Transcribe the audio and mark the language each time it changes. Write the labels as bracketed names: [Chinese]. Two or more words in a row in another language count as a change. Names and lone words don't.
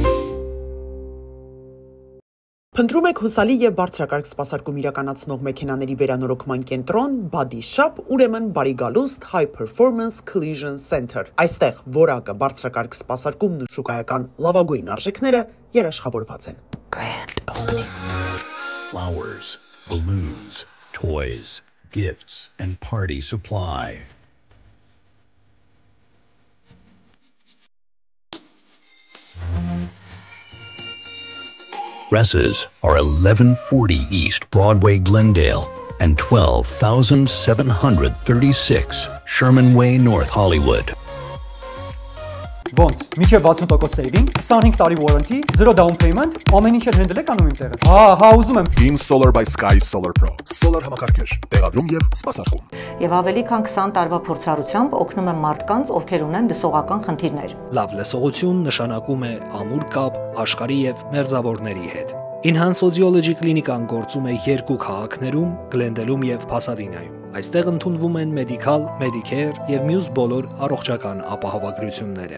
[Armenian] Փնտրում եք հուսալի եւ բարձրակարգ սպասարկում իրականացնող մեքենաների վերանորոգման կենտրոն [English] Body Shop, [Armenian] ուրեմն բարի գալուստ High Performance Collision Center։ Այստեղ որակը, բարձրակարգ սպասարկումն ու շուկայական լավագույն արժեքները երաշխավորված են։ [English] Grand opening. Flowers, balloons, toys, gifts, and party supply. Dresses are 1140 East Broadway, Glendale, and 12,736 Sherman Way, North Hollywood. [Armenian] Ոնց, միջև 60% saving, 25 տարի warranty, 0 [English] down payment, [Armenian] ամեն ինչ էլ handle եք անում իմ տեղը։ Հա, ուզում եմ։ [English] Beam Solar by Sky Solar Pro. [Armenian] Solar համակարգեր, տեղադրում եւ սպասարկում։ Եվ ավելի քան 20 տարվա փորձառությամբ օգնում եմ մարդկանց, ովքեր ունեն լսողական խնդիրներ։ Լավ լսողություն նշանակում է ամուր կապ աշխարհի եւ մերձավորների հետ։ Enhance Audiology կլինիկան գործում է երկու քաղաքներում, Գլենդելում եւ Փասադինայում։ Այստեղ ընդունվում են մեդիկալ, մեդիկեր եւ մյուս բոլոր առողջական ապահովագրությունները։